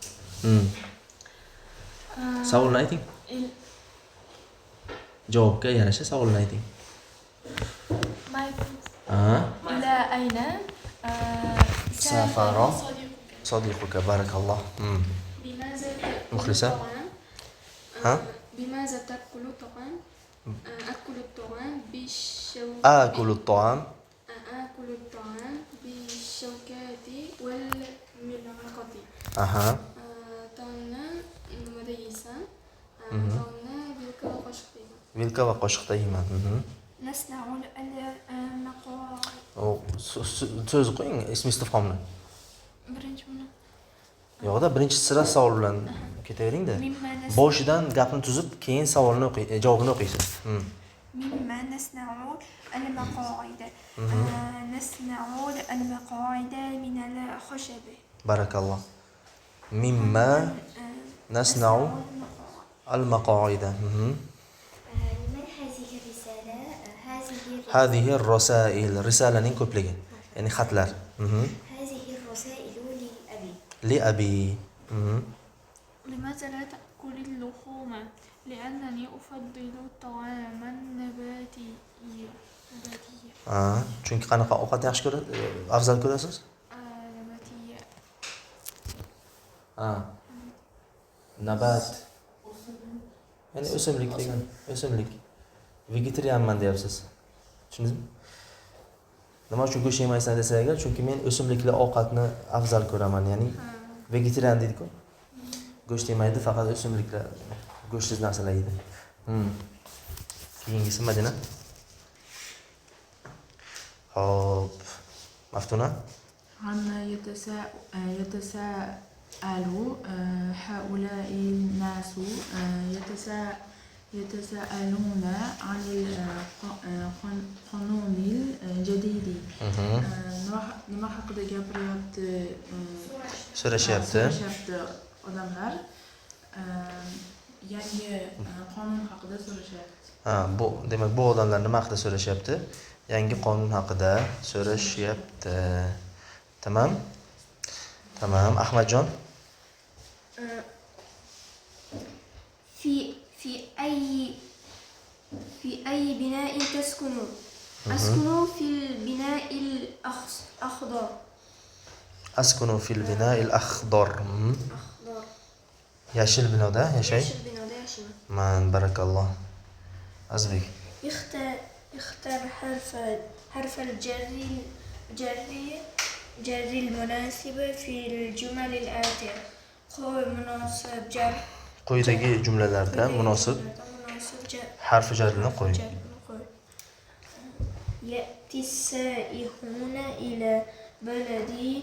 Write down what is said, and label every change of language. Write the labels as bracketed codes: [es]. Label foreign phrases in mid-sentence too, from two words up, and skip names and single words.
[uz] Savolni ayting. Javobga yarasha savolni ayting. [ar] إلى أين سافر صديقك. Barakalloh. [uz] Muxlisa? [ar] بماذا تأكل الطعام؟ أكل الطعام آكل الطعام بالشوكة والملعقة. طعنا مديسا. طعنا [uz] vilka va qo'shiqda yeyman. [ar] نصنع المقاعد. [uz] So'z qo'ying, ism istifhomni. Birinchi buni. Yo'qda, birinchi sira savol bilan ketaveringda. Boshidan gapni tuzib, keyin savolni javobini o'qiysiz. [ar] مما نصنع المقاعد. نصنع المقاعد من الخشب. [uz] Barakalloh. [ar] مما نصنع المقاعد. لمن هذه الرسالة؟ هذه الرسائل. رسالة [uz] ko'pligi, ya'ni xatlar. [ar] هذه الرسائل لأبي. لأبي. لماذا لا تأكل اللحوم؟ لأنني أفضل الطعام النباتي. [uz] Chunki qanaqa ovqatni yaxshi ko'rasiz? Afzal ko'rasiz? [ar] نباتية. Nabat. [uz] Ya'ni o'simlik degan, o'simlik. Vegetarianman deyapsiz. Tushundingizmi? Nima uchun go'sht yemaysan desa agar, chunki men o'simlikli ovqatni afzal ko'raman, ya'ni vegetarian deydi-ku. Go'sht yemaydi, faqat o'simliklar, go'shtsiz narsalar yeydi. Keyingisi Madina. Hop. Maftuna. [ar] عما يتساءل هؤلاء الناس يتساءلون عن القانون الجديد. [uz] nima haqida gapiryapti? So'rashyapti. Odamlar yangi qonun haqida so'rashyapti. Bu demak bu odamlar nima haqida so'rashyapti? Yangi qonun haqida so'rashyapti. Tamam? Tamam, Ahmadjon. [ar] في أي بناء تسكن؟ أسكن في البناء الأخضر. أسكن في البناء الأخضر. [uz] Yashil binoda yashay. Yashil binoda yashayman. Man, barakalloh. Azbek. [ar] اختر حرف جر المناسب في الجمل الآتية. قوي مناسب جر [uz] Quyidagi jumlalarda munosib [ar] مناسب جر [uz] harfi jarni qo'ying. [ar] يأتي السائحون إلى بلدي